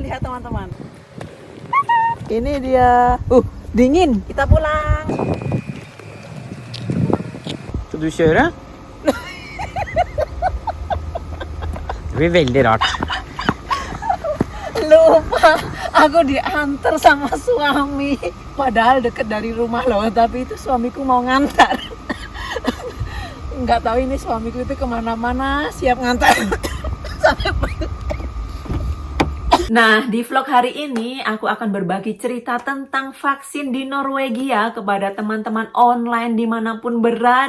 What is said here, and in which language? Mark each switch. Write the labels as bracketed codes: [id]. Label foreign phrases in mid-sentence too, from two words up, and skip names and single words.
[id] Lihat teman-teman. Ini dia. Dingin. Kita pulang. [no] Skal du kjøre? Det blir veldig rart. [id] Lupa, aku diantar sama suami. Padahal deket dari rumah loh, tapi itu suamiku mau ngantar. Nggak tahu ini suamiku itu kemana-mana siap ngantar. Nah, di vlog hari ini aku akan berbagi cerita tentang vaksin di Norwegia kepada teman-teman online dimanapun berada.